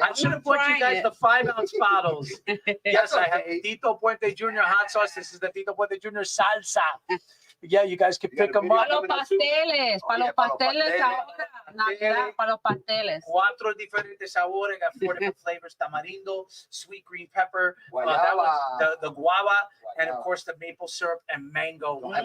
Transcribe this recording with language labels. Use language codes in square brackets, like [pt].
[en] I should have brought you guys the 5-ounce bottles. Yes, I have Tito Puente Jr. hot sauce. This is the Tito Puente Jr. salsa. Yeah, you guys can pick them up. [es] Para los pasteles ahora. Navidad, para los pasteles. 4 diferentes sabores, [en] got 4 different flavors: tamarindo, sweet green pepper, that was the guava, and of course the maple syrup and mango.